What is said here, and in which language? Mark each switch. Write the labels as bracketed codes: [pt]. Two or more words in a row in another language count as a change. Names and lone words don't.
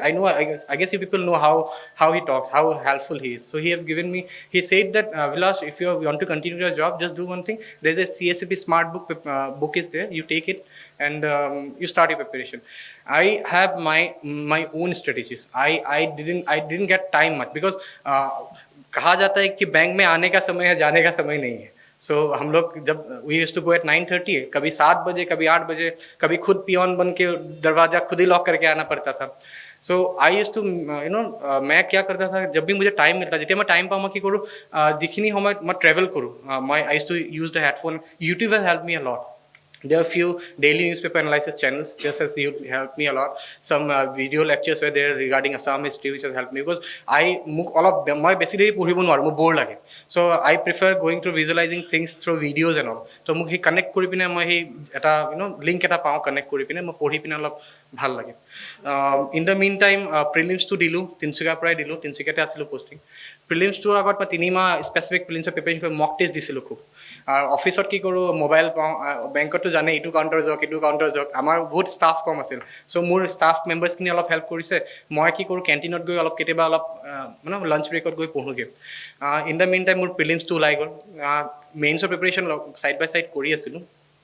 [en] I guess you people know how he talks, how helpful he is. So he has given me, he said that, Vilash, if you want to continue your job, just do one thing. There's a CSAP smart book is there. You take it and you start your preparation. I have my own strategies. I didn't get time much because [hi] कहा जाता है कि बैंक में आने का समय है, जाने का समय नहीं है. सो हम लोग जब [en] we used to go at [hi] 9:30, कभी 7 बजे, कभी 8 बजे, कभी खुद पियोन बन के दरवाजा खुद ही लॉक करके आना पड़ता था. [en] so I used to [hi] मैं क्या करता था, जब भी मुझे टाइम मिलता जितने मैं टाइम पाऊँ कि करूँ जिखनी समय मैं ट्रेवल करूँ, [en] I used to use the headphone. YouTube has help me a lot. There are few daily newspaper analysis channels, just as you helped me a lot. Some video lectures were there regarding Assam history, which has helped me because all of them, my basically [as] পঢ়িবো নো ব'ৰ্ড লাগে. [en] So I prefer going through visualizing things through videos and all. [as] ছ' মুখী কানেক্ট কৰি পিছনে মই এটা লিংক এটা পাওঁ কানেক্ট কৰি পিছনে মই পঢ়ি পিছনে অলপ ভাল লাগে. [en] In the meantime, [as] প্ৰিলিমছ তো দিলোঁ, Tinsukia প্ৰায় দিলোঁ, Tinsukia ত আছিলোঁ পোষ্টিং. প্ৰিলিমছ তো আগত মা তিনিমা [en] specific prelims preparation for mock test [as] দিছিলোঁ খুব. অফিসত কি কৰোঁ, মোবাইল পাওঁ, বেংকতো জানে এইটো কাউণ্টাৰ যাওক, এইটো কাউণ্টাৰ যাওক. আমাৰ বহুত ষ্টাফ কম আছিল. চ' মোৰ [en] staff members [as] অলপ হেল্প কৰিছে. মই কি কৰোঁ, কেণ্টিনত গৈ অলপ কেতিয়াবা অলপ [en] lunch break [as] গৈ পঢ়োগৈ. [en] in the main time [as] মোৰ প্ৰিলিমছটো ওলাই গ'ল. মেইনছৰ প্ৰিপেৰেশ্যন [en] side by side [as] কৰি আছিলোঁ.